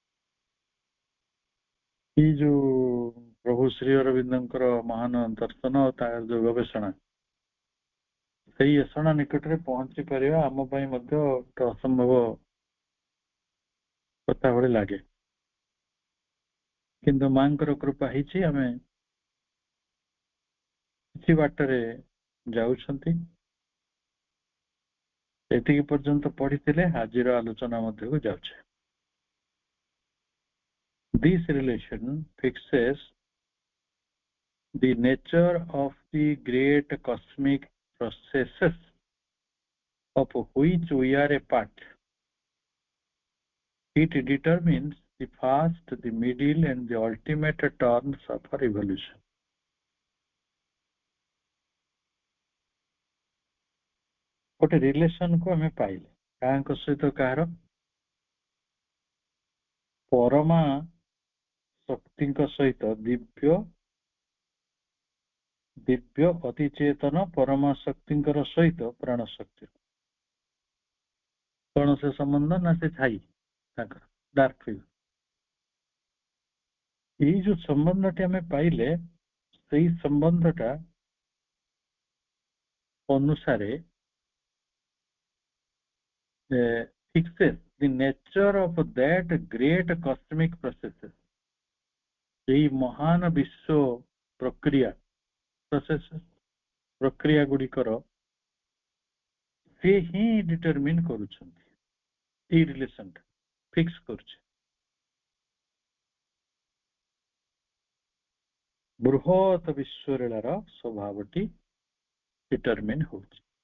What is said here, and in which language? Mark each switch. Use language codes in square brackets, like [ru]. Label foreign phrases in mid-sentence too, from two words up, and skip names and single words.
[or] ଏଇ ଯୋଉ ପ୍ରଭୁ ଶ୍ରୀ ଅରବିନ୍ଦଙ୍କର ମହାନ ଦର୍ଶନ, ତାର ଯୋଉ ଗବେଷଣା, ସେଇ ଏଷଣା ନିକଟରେ ପହଞ୍ଚି ପାରିବା ଆମ ପାଇଁ ମଧ୍ୟ ଗୋଟେ ଅସମ୍ଭବ କଥା ଭଳି ଲାଗେ। କିନ୍ତୁ ମାଙ୍କର କୃପା ହେଇଛି, ଆମେ କିଛି ବାଟରେ ଯାଉଛନ୍ତି। ଏତିକି ପର୍ଯ୍ୟନ୍ତ ପଢିଥିଲେ, ଆଜିର ଆଲୋଚନା ମଧ୍ୟକୁ ଯାଉଛେ। [en] This relation fixes the nature of the great cosmic processes of which we are a part. It determines the first, the middle and the ultimate turns of our evolution. [or] ଗୋଟେ ରିଲେସନ କୁ ଆମେ ପାଇଲେ, କାହାଙ୍କ ସହିତ କାହାର? ପରମା ଶକ୍ତିଙ୍କ ସହିତ, ଦିବ୍ୟ ଅତିଚେତନ ପରମା ଶକ୍ତିଙ୍କର ସହିତ ପ୍ରାଣ ଶକ୍ତି। କଣ ସେ ସମ୍ବନ୍ଧ? ନା ସେ ଛାଇ ତାଙ୍କର, ଡାର୍କ ଫିଗର। ଏଇ ଯୋଉ ସମ୍ବନ୍ଧଟି ଆମେ ପାଇଲେ, ସେଇ ସମ୍ବନ୍ଧଟା ଅନୁସାରେ [en] fixes the nature of that great cosmic processes. [or] ଏଇ ମହାନ ବିଶ୍ୱ ପ୍ରକ୍ରିୟା, processes, ପ୍ରକ୍ରିୟା ଗୁଡିକର ସେ ହିଁ ଡିଟରମିନ କରୁଛନ୍ତି, ଏଇ ରିଲେସନଟା ଫିକ୍ସ କରୁଛି। ବୃହତ ବିଶ୍ୱଲୀଳାର ସ୍ୱଭାବଟି ଡିଟରମିନ ହଉଛି।